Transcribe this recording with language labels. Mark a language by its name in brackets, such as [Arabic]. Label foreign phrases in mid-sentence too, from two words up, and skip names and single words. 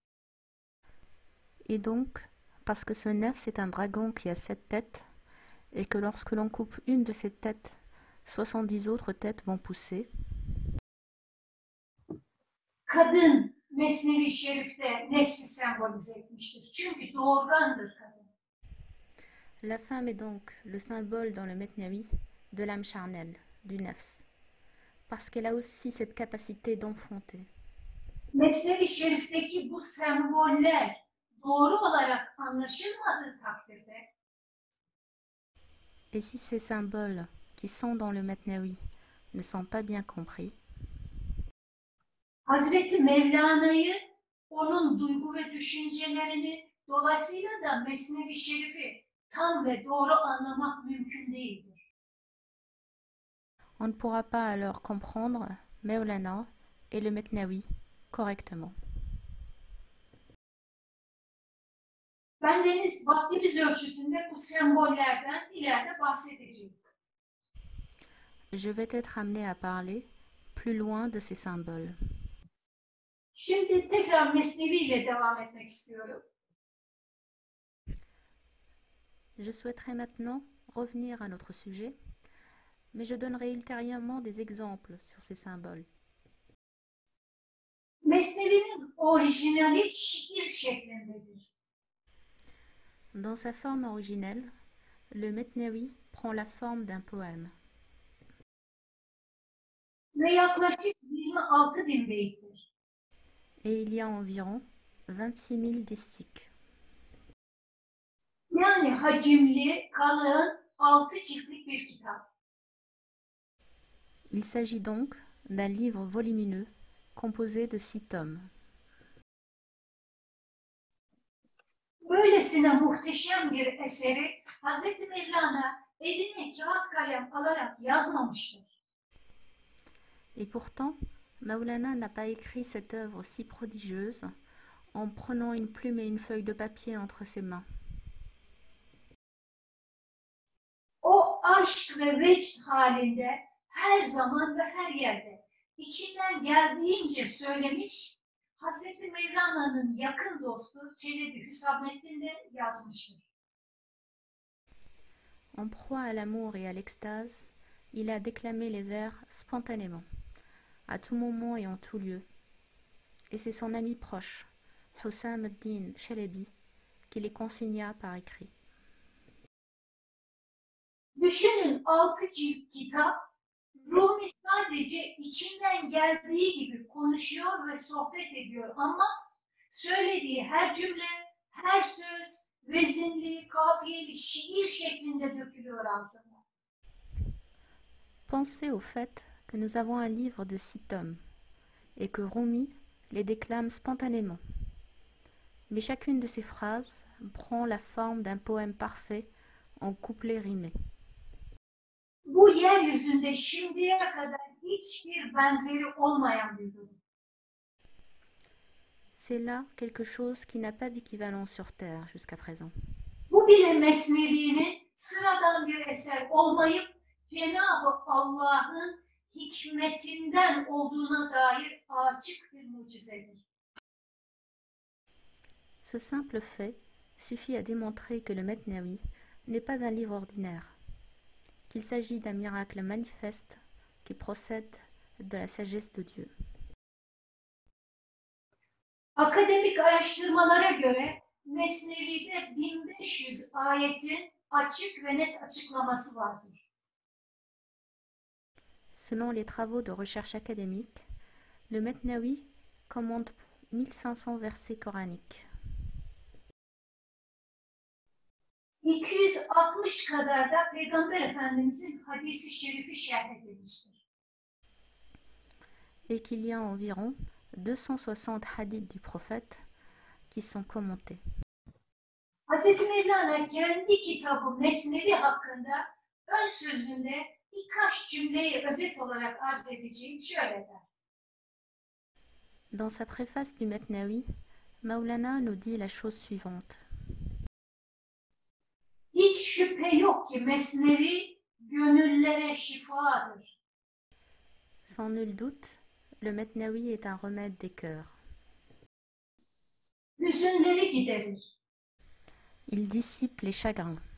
[French] Et donc, parce que ce nefs est un dragon qui a 7 têtes, et que lorsque l'on coupe une de ces têtes, 70 autres têtes vont pousser, [Turkish] Kadın Mesnevi Şerif'te nefsi sembolize etmiştir. Çünkü doğurgandır kadın. [French] la femme est donc le symbole dans le Metnawi de l'âme charnelle, du nefs, parce qu'elle a aussi cette capacité d'enfanter. [Turkish] Mesnevi Şerif'teki bu semboller doğru olarak anlaşılmadığı takdirde [French] Et si ces symboles qui sont dans le Metnawi ne sont pas bien compris, [Turkish] Hazreti Mevlana'yı, onun duygu ve düşüncelerini, dolayısıyla da Mesnevi Şerif'i tam ve doğru anlamak mümkün değildir. [French] on ne pourra pas alors comprendre Mevlana et le Metnawi correctement. [Turkish] Bendeniz vaktimiz ölçüsünde bu sembollerden ileride bahsedeceğim. [French] Je vais être amené à parler plus loin de ces symboles. [Turkish] Şimdi tekrar Mesnevi ile devam etmek istiyorum. [French] Je souhaiterais maintenant revenir à notre sujet, mais je donnerai ultérieurement des exemples sur ces symboles. [Turkish] Mesnevi'nin orijinali şiir şeklindedir. [French] Dans sa forme originelle, le Metnawi prend la forme d'un poème. [Turkish] Ve yaklaşık 26.000 beyittir. [French] Et il y a environ 26 000 distiques. [Turkish] Yani hacimli, kalın, 6 ciltlik bir kitap. [French] Il s'agit donc d'un livre volumineux composé de 6 tomes. [Turkish] Böylesine muhteşem bir eseri Hz. Mevlana eline kağıt kalem alarak yazmamıştır. [French] Et pourtant, Maulana n'a pas écrit cette œuvre si prodigieuse en prenant une plume et une feuille de papier entre ses mains. [Turkish] O aşk ve vecd halinde her zaman ve her yerde içinden geldiğince söylemiş, Hz. Mevlana'nın yakın dostu Çelebi Hüsamettin de yazmıştır. [French] En proie à l'amour et à l'extase, il a déclamé les vers spontanément, à tout moment et en tout lieu. Et c'est son ami proche, Hussam ad-Din Chelebi, qui les consigna par écrit. [Turkish] Düşünün 6 cilt kitap, Rumi sadece içinden geldiği gibi konuşuyor ve sohbet ediyor ama söylediği her cümle, her söz vezinli, kafiyeli, şiir şeklinde dökülüyor ağzına. [French] Pensez au fait que nous avons un livre de 6 tomes et que Rumi les déclame spontanément. Mais chacune de ces phrases prend la forme d'un poème parfait en couplets rimés. [Turkish] Bu yeryüzünde şimdiye kadar hiçbir benzeri olmayan bir durum. [French] C'est là quelque chose qui n'a pas d'équivalent sur Terre jusqu'à présent. [Turkish] Bu bile Mesnevi'nin sıradan bir eser olmayıp Cenab-ı Allah'ın hikmetinden olduğuna dair açık bir mucizedir. [French] Ce simple fait suffit à démontrer que le Metnawi n'est pas un livre ordinaire, qu'il s'agit d'un miracle manifeste qui procède de la sagesse de Dieu. [Turkish] Akademik araştırmalara göre Mesnevi'de 1500 ayetin açık ve net açıklaması vardır. [French] Selon les travaux de recherche académique, le Metnawi commande 1500 versets coraniques. [Turkish] 260 kadar da Peygamber Efendimizin hadisi şerifi şerh edilmiştir. [French] Et qu'il y a environ 260 hadiths du prophète qui sont commentés. [Turkish] Hz. Mevlana kendi kitabı Mesnevi hakkında ön sözünde birkaç cümleyi özet olarak arz edeceğim şöyle der. [French] Dans sa préface du Metnawi, Maulana nous dit la chose suivante. [Turkish] Hiç şüphe yok ki Mesnevi gönüllere şifadır. [French] Sans nul doute, le Metnawi est un remède des cœurs. [Turkish] Hüzünleri giderir. [French] Il dissipe les chagrins.